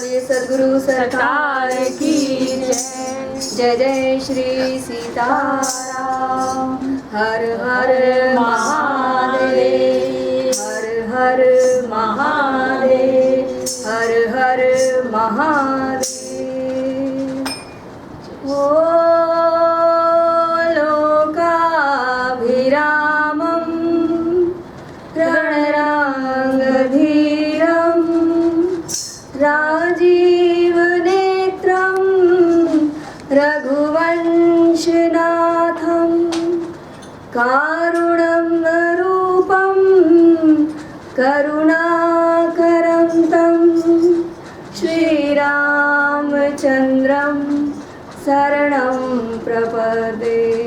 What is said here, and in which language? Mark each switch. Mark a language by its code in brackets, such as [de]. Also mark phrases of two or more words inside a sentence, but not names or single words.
[hi] सद्गुरु सरकार की जय। जय जय श्री सीताराम। हर हर महादेव, हर हर महादेव, हर हर महादेव। [sa] ओ लोकाभिरामं रणराङ्गधीरं राजीवनेत्रं रघुवंशनाथं कारुणरूपं करुणाकरं तं श्रीरामचन्द्रं शरणं प्रपदे।